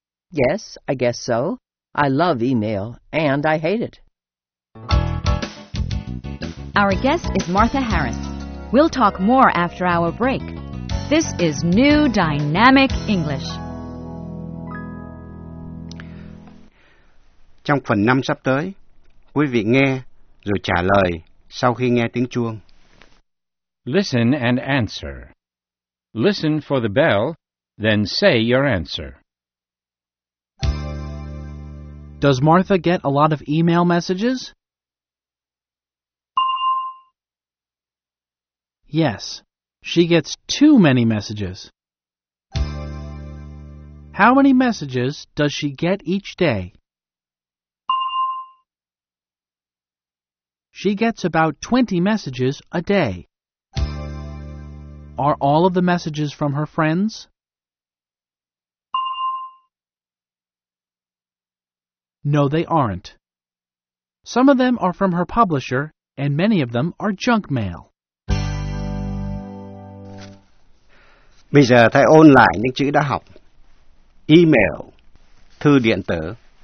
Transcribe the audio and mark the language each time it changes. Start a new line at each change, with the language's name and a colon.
English: Yes, I guess so. I love email, and I hate it. Our guest is Martha Harris. We'll talk more after our break. This is New Dynamic English.
Vietnamese: Trong phần 5 sắp tới, quý vị nghe rồi trả lời sau khi nghe tiếng chuông.
English: Listen and answer. Listen for the bell, then say your answer. Does Martha get a lot of email messages? Yes, she gets too many messages. How many messages does she get each day? She gets about 20 messages a day. Are all of the messages from her friends? No, they aren't. Some of them are from her publisher, and many of them are junk mail.
Vietnamese: Bây giờ thầy ôn lại những chữ đã học. Email, thư điện tử.